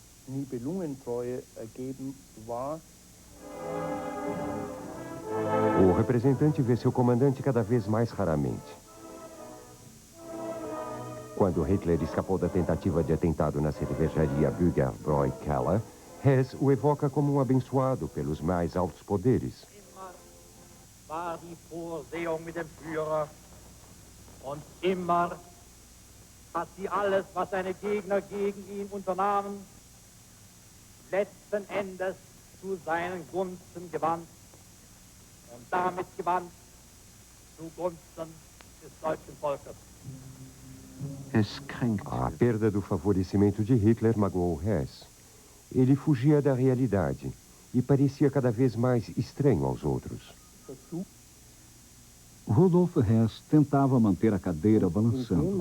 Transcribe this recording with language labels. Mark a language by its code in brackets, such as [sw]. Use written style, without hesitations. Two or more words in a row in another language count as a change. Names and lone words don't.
[pt] O representante vê seu comandante cada vez mais raramente. Quando Hitler escapou da tentativa de atentado na cervejaria Bürgerbräu Keller, Hess o evoca como um abençoado pelos mais altos poderes. [de] War die Vorsehung mit dem Führer und immer hat sie alles, was seine Gegner gegen ihn unternahmen, letzten Endes zu seinen Gunsten gewandt und damit gewandt zugunsten des deutschen Volkes. [pt] A perda do favorecimento de Hitler magoou Hess. Ele fugia da realidade e parecia cada vez mais estranho aos outros. Rudolf Hess tentava manter a cadeira balançando.